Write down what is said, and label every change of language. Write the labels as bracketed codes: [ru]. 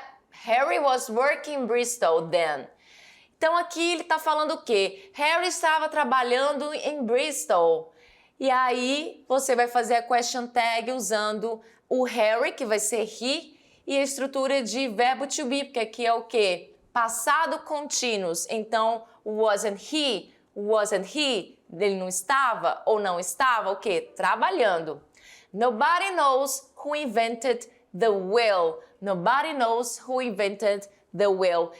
[en] Harry was working in Bristol then. [pt] Então aqui ele está falando o quê? Harry estava trabalhando em Bristol. E aí você vai fazer a question tag usando o Harry, que vai ser he, e a estrutura de verbo to be, porque aqui é o quê? Passado contínuos. Então, [en] wasn't he? [pt] Ele não estava ou não estava o quê? Trabalhando. [en] Nobody knows who invented the will. Nobody knows who invented the will.